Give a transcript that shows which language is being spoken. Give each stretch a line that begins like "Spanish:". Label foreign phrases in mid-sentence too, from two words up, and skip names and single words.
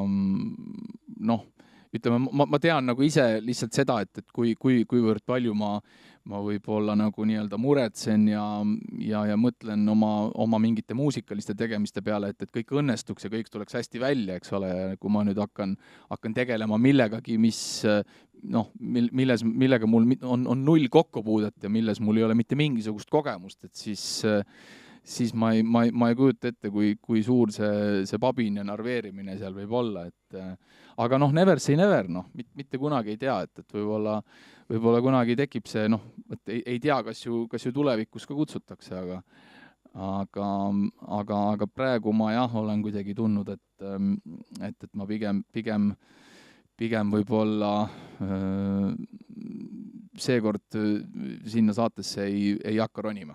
Estonian: ütleme, ma tean ise lihtsalt seda, et kuivõrd palju ma võib-olla nii-öelda muretsen ja mõtlen oma mingite muusikaliste tegemiste peale, et kõik õnnestuks ja kõik tuleks hästi välja, eks ole, ja kui ma nüüd hakkan tegelema millegagi, millega mul on null kokkupuudet ja milles mul ei ole mitte mingisugust kogemust, et siis ma ei kujuta ette, kui suur see pabin ja narveerimine seal võib olla, aga
English: never say never,
Estonian: mitte kunagi ei tea, et võib-olla kunagi tekib see, et ei tea, kas ju tulevikus ka kutsutakse, aga praegu ma jah, olen kuidagi tundnud, et ma pigem võib-olla seekord sinna saatesse ei hakka ronima.